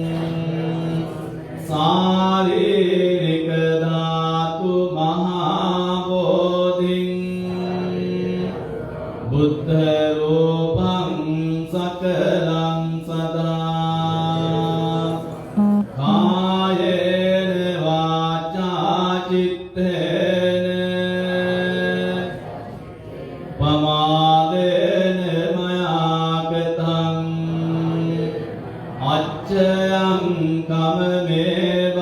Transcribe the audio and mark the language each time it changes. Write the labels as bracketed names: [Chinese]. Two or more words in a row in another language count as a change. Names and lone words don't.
[Pali] සාරීරික ධාතු මහා බෝධිං බුද්ධ රූපං සකලං සදා කායේන වාචා චිත්තේන පමාදේන මයා කතං අච්චයං කමමේ